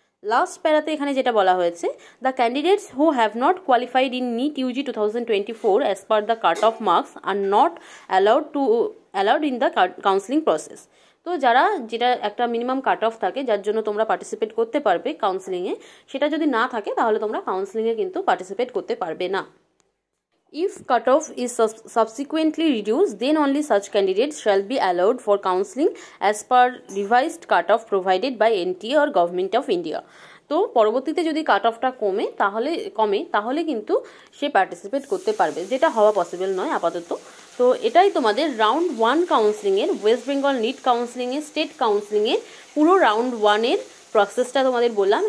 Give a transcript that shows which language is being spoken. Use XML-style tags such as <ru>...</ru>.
<bn>Last প্যারাতে এখানে যেটা বলা হয়েছে,</bn> <en>The candidates who have not qualified in NEET UG 2024 as per the cut off marks are not allowed in the counselling process.</en> <bn>তো যারা যেটা একটা মিনিমাম কাট অফ থাকে যার জন্য তোমরা পার্টিসিপেট করতে পারবে কাউন্সিলিংয়ে, সেটা যদি না থাকে তাহলে তোমরা কাউন্সিলিংয়ে কিন্তু পার্টিসিপেট করতে পারবে না।</bn> <en>If cutoff is subsequently reduced, then only such candidates shall be allowed for counselling as per revised cutoff provided by NTA or Government of India।</en> <bn>তো পরবর্তীতে যদি কাট অফটা কমে তাহলে কিন্তু সে পার্টিসিপেট করতে পারবে, যেটা হওয়া পসিবল নয় আপাতত। তো এটাই তোমাদের round 1 কাউন্সিলিংয়ের, West Bengal NEET কাউন্সিলিংয়ের, state কাউন্সিলিংয়ের পুরো রাউন্ড 1-এর প্রসেসটা তোমাদের বললাম।</bn>